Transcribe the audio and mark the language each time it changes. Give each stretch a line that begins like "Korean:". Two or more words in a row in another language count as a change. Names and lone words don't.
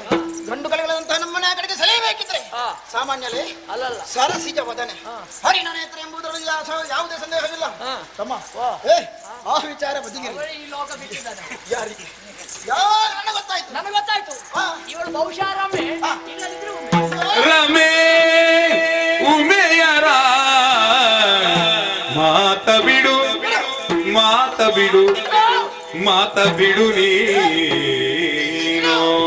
Kannada: ಗಂಡು ಕಲೆಗಳಂತಹ ನಮ್ಮನೆ ಕಡೆಗೆ ಸೆಳೆಯಬೇಕಿದ್ರೆ ಸಾಮಾನ್ಯಲೇ ಅಲ್ಲಲ್ಲ ಸರಸಿಜ ವದನೆ ಹರಿಣನೇತ್ರ ಎಂಬುದರಲ್ಲಿ ಯಾವುದೇ ಸಂದೇಹವಿಲ್ಲ. ತಮ್ಮ ಆ ವಿಚಾರ ಬದಿಗೆ ಈ ಲೋಕ ಬಿಟ್ಟಿದ್ದಾನೆ. ಯಾರಿಗೆ ಯಾರು ನನಗೆ ಗೊತ್ತಾಯ್ತು. ನನಗೆ ಗೊತ್ತಾಯ್ತು ಇವಳು ಬಹುಶಃ ರಮೆ ಇಲ್ಲದಿದ್ರು ರಮೇ ಉಮೆಯರ ಮಾತ ಬಿಡು ಮಾತ ಬಿಡು ಮಾತ ಬಿಡು ನೀನು